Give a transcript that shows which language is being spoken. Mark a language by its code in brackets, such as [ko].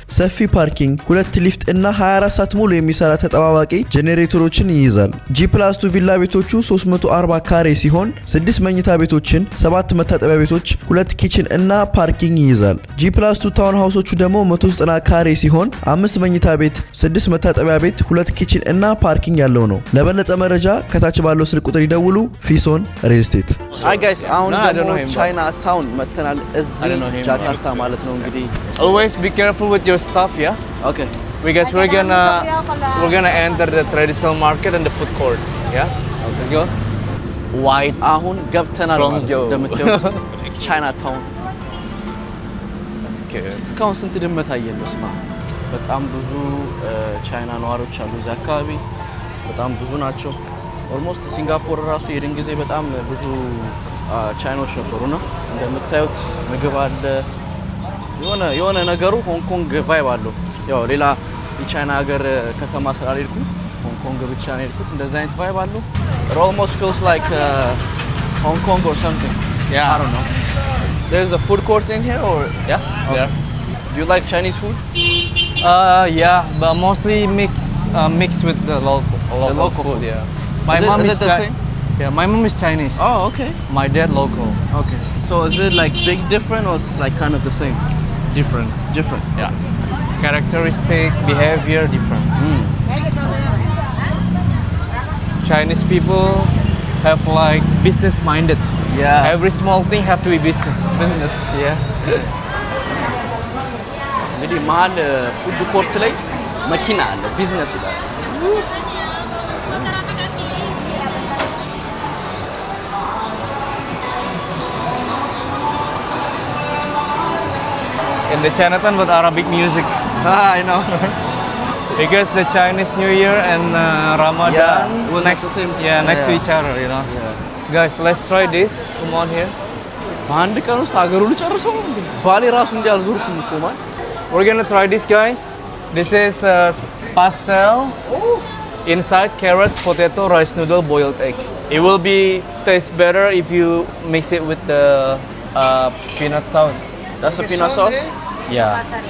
[am] ሰፊ ፓርኪንግ፣ 2 ሊፍት እና 24 ሰዓት ሙሉ የሚሰራ ተጠባባቂ ጄኔሬተሮችን ይይዛል። G+2 ቪላ ቤቶቹ 340 ካሬ ሲሆን 6 መኝታ ቤቶችን፣ 7 መታጠቢያ ቤቶች፣ 2 ኪችን እና ፓርኪንግ ይይዛል። G+2 ታውን ሃውሶቹ ደግሞ 190 ካሬ ሲሆን 5 መኝታ ቤት፣ 6 መታጠቢያ ቤት፣ 2 ኪችን እና ፓርኪንግ ያለው ነው። ለበለጠ መረጃ ከታች ባለው ስልክ ቁጥር ይደውሉ። ፊሶን ሪል ስቴት። አይ ጋይስ አሁን ደግሞ ቻይና ታውን መተናል። እዚህ ጃካርታ ማለት ነው። እንግዲህ [en] always be careful with your stuff, yeah? Okay. Because we're gonna enter the traditional market and the food court, yeah? Let's go. [am] ዋይድ አሁን ገብተናል ማለት ነው። እንደምታዩት ቻይና ታውን እስካሁን ስንት ድመት አየን? በስማ በጣም ብዙ ቻይና ነዋሪዎች አሉ እዚህ አካባቢ። በጣም ብዙ ናቸው። ኦልሞስት ሲንጋፖር ራሱ የድን ጊዜ በጣም ብዙ ቻይኖች ነበሩና እንደምታዩት ምግብ አለ። የሆነ ነገሩ ሆንግ ኮንግ ቫይብ አለው። ያው ሌላ የቻይና ሀገር ከተማ ስላልሄድኩ ሆንግ ኮንግ ብቻ ነው የሄድኩት። እንደዛ አይነት ቫይብ አለው። [en] It almost feels like Hong Kong or something. Yeah. I don't know. There's a food court in here or Yeah. Okay. Yeah. Do you like Chinese food? Yeah, but mostly mixed with the local food. Yeah. My mom is it the same? Yeah, my mom is Chinese. Oh, okay. My dad local. Okay. So is it like big different or like kind of the same? Different. Different. Yeah. Characteristic, behavior different. Chinese people have like business minded. Yeah. Every small thing have to be business. Business. Yeah. [am] እንግዲህ መሀል ፉድ ኮርት ላይ መኪና አለ፣ ቢዝነስ ይላል። [en] In the Chinatown with Arabic music. I know. Because the Chinese New Year and Ramadan was next, the same. next to each other, you know. Guys, let's try this. Come on here. [am] በአንድ ቀን ውስጥ ሀገሩን ጨርሰው ባሌ ራሱ እንዲያልዞርኩም እኮ ማለት [en] We're gonna try this, guys. This is pastel. Inside carrot, potato, rice noodle, boiled egg. It will be taste better if you mix it with the peanut sauce. That's a peanut sauce? Yeah.